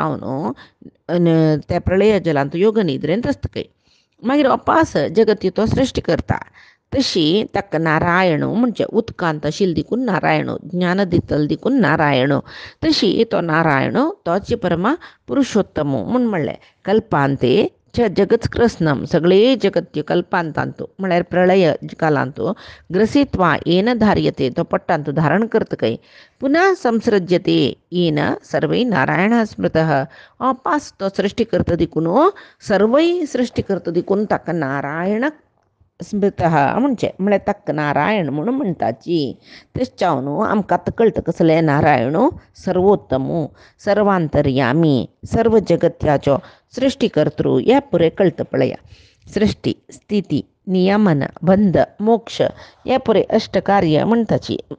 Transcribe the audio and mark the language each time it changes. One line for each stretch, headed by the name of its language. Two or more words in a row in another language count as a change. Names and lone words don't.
Konkani: जावन त्या प्रळय जलांत योग निद्रेंत आसतकय मागीर अपास जगती तो सृश्टी करता तशी ताका नारायण म्हणजे उदकांत आशिल्लो देखून नारायण ज्ञान दितलो देखून नारायण तशी तो नारायण तोच परमा पुरुषोत्तम म्हूण म्हणलें
Sanskrit: कल्पांते च जगत्कृष्णम
Konkani: सगळे जगत्य कल्पांतांत म्हळ्यार प्रळय कालांत
Sanskrit: ग्रसित्वा येन धार्यते
Konkani: तो पट्टांत धारण करतकय
Sanskrit: पुनः संसृज्यते येन सर्वै नारायण स्मृतः अपास
Konkani: तो सृष्टी करता देखून सर्वै सृष्टी करता देखून ताका
Sanskrit: नारायण स्मृतः
Konkani: म्हणजे म्हळ्यार ताका नारायण म्हणून म्हणटाची तेच चावन आमकां आतां कळटा कसलें नारायण सर्वोत्तम सर्वांतर्यामी सर्व जगत्याचो सृष्टीकर्तृ हे पुरे कळटा पळया सृष्टी स्थिती नियमन बंध मोक्ष हे पुरे अष्टकार्य म्हणटाची